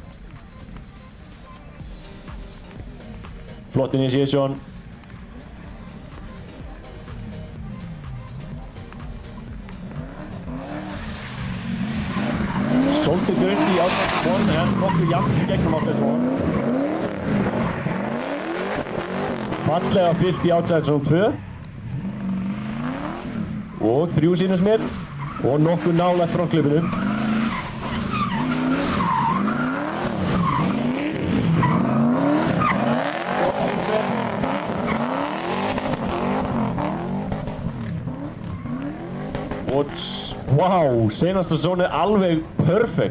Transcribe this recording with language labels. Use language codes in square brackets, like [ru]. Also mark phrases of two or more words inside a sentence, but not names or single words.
[is] Flott initiation. Svolítið grunt í [en] outside zone [is] en nokkuð jafn í gegnum [en] outside zone. [is] Fallega fyllt í [en] outside zone [is] 2. Og 3 sýnist mér. Og nokkuð nálægt frontklipinu. Og wow, seinasta zónið alveg perfekt.